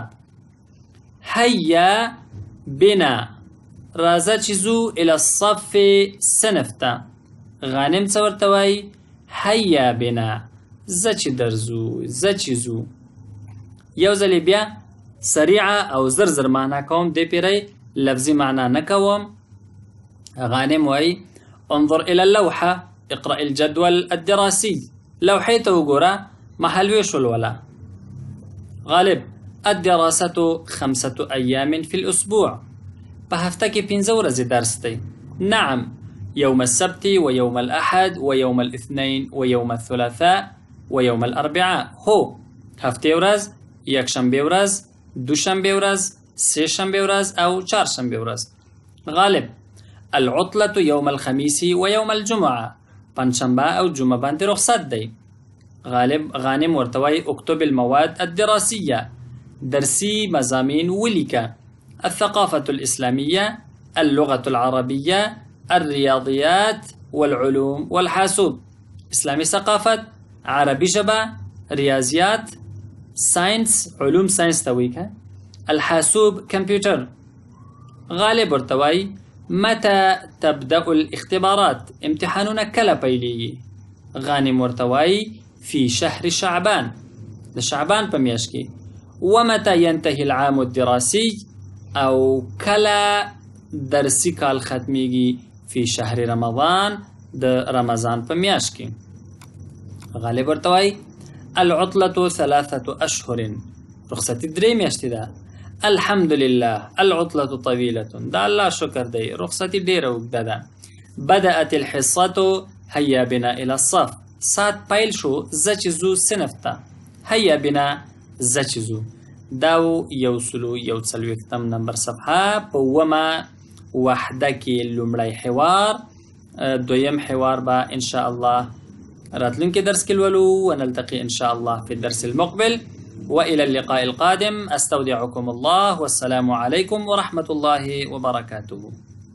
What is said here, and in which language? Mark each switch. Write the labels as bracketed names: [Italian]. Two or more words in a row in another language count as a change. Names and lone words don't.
[Arabic] هيا بنا، [Pashto] راځه چې ځو [Arabic] الى الصف [Pashto] صنف ته. غانم څه ورته وایي؟ [Arabic] هيا بنا، [Pashto] زه چې درځو، زه چې ځو. یو ځلې بیا سریعه او زر زر معنا کوم، دې پیری لفظي معنا نه کوم. [Arabic] غانم وایي انظر الى اللوحه اقرأ الجدول الدراسي. [Pashto] لوحې ته وګوره، محل ویش ولوله. [Arabic] غالب الدراسة 5 أيام في الأسبوع، [Pashto] په هفته کې 5 ورځې درس دی. [Arabic] نعم، يوم السبت ويوم الأحد ويوم الاثنين ويوم الثلاثاء ويوم الأربعاء. [Pashto] هو هفته ورځ، یکشنبه ورځ، دوشنبه ورځ، سه شنبه ورځ او چهارشنبه ورځ. [Arabic] غالب: العطلة يوم الخميس ويوم الجمعة. [Pashto] پنجشنبه او جمعه باندې رخصت دی. [Arabic] غانم [Pashto] ورته وایي [Arabic] اکتب المواد الدراسية. [Pashto] درسي مضامين ولیکه. [Arabic] الثقافة الإسلامية، اللغة العربية، الرياضيات والعلوم والحاسوب. [Pashto] اسلامي ثقافت، عربي ژبه، ریاضیات، ساينس، علوم ساينس تويكا، الحاسوب كمبيوتر. [Arabic] غالب [Pashto] ورته وایي [Arabic] متى تبدأ الاختبارات؟ [Pashto] امتحانونه کله پیلیږي؟ غانم ورته وایي [Arabic] في شهر شعبان، [Pashto] د شعبان په میاشت کې. [Arabic] ومتى ينتهي العام الدراسي؟ [Pashto] او کله درسي کال ختمیږي؟ [Arabic] في شهر رمضان، [Pashto] د رمضان په میاشت کې. [Arabic] غالب [Pashto] ورته وایي [Arabic] العطلة 3 أشهر. [Pashto] رخصتي 3 میاشتې ده. [Arabic] الحمد لله العطلة طويلة. [Pashto] دا الله شکر دی، رخصتي ډیره اوږده ده. [Arabic] بدأت الحصة، هيا بنا إلى الصف. [Pashto] ساعت پیل شو، زه چې ځو صنف ته. [Arabic] هيا بنا، [Pashto] زه چې ځو. دا و 141 نمبر صفحه په اومه وحده کې لومړی حوار. دویم حوار به [Arabic] ان شاء الله [Pashto] راتلونکي درس کې لولو. [Arabic] ونلتقي ان شاء الله في الدرس المقبل. وإلى اللقاء القادم. أستودعكم الله، والسلام عليكم ورحمة الله وبركاته.